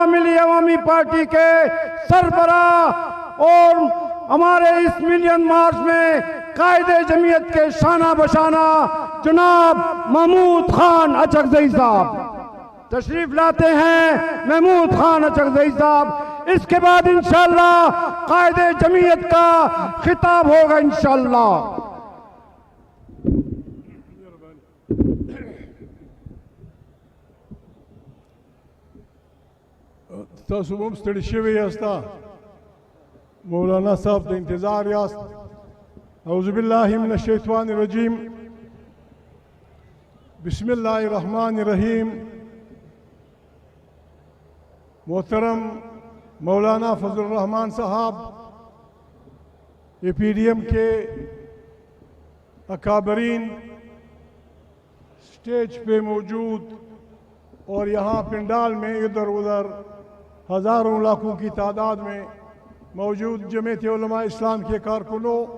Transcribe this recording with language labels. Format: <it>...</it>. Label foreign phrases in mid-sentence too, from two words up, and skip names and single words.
<ur>ملی عوامی پارٹی کے سربراہ اور ہمارے اس</ur> <en>million march</en> <ur>میں قائد جمعیت کے شانہ بشانہ جناب محمود خان اچکزئی صاحب تشریف لاتے ہیں. محمود خان اچکزئی صاحب، اس کے بعد ان شاء اللہ قائد جمعیت کا خطاب ہوگا ان شاء اللہ.</ur> <ps>تاسو هم ستړي شوي یاست، مولانا صاحب د انتظار یاست.</ps> <ar>اعوذ بالله من الشیطان الرجیم، بسم الله الرحمن الرحیم.</ar> <ur>محترم مولانا فضل الرحمان صاحب APDM کے اکابرین اسٹیج پہ موجود اور یہاں پنڈال میں ادھر ادھر ہزاروں لاکھوں کی تعداد میں موجود جمعیت علماء اسلام کے کارکنوں،</ur>